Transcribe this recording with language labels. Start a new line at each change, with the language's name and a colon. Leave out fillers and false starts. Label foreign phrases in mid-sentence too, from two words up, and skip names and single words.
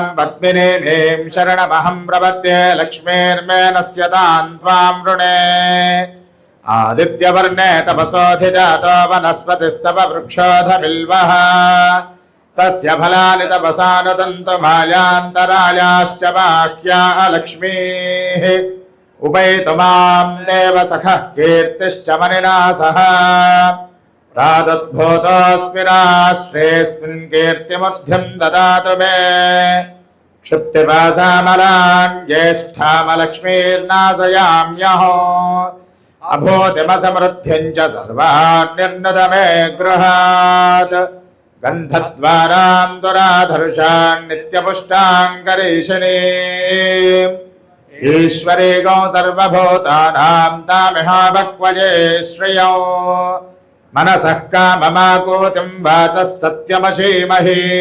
Sanskrit: పద్మినీమీం శరణమహం ప్రపద్యే లక్ష్మీర్మేనస్య తాన్ త్వాం వృణే ఆదిత్యవర్ణే తపసోధిజాతో వనస్పతిస్తవ వృక్షోధమిల్వః తస్య ఫలాని తపసానుతంతు మాల్యాంతరాళాశ్చ బాహ్యా లక్ష్మీః ఉపైతు మాం దేవ సఖః కీర్తిశ్చ మనినా సహ ప్రాదుద్భూతోऽస్మి రాష్ట్రేऽస్మిన్ కీర్తిమూర్ధ్యం దదాతు మే क्षिप्तिपासामलान् ज्येष्ठामलक्ष्मीर्नाशयाम्यहो अभूतिमसमृद्धिं च सर्वान् निर्णुतमे गृहात् गन्धद्वारां दुराधर्षान् नित्यपुष्टां करीशिनीम् ईश्वरी गो सर्वभूतानां तामिहापक्वजे श्रियो मनसः काममाकूतिं वाचः सत्यमशीमहि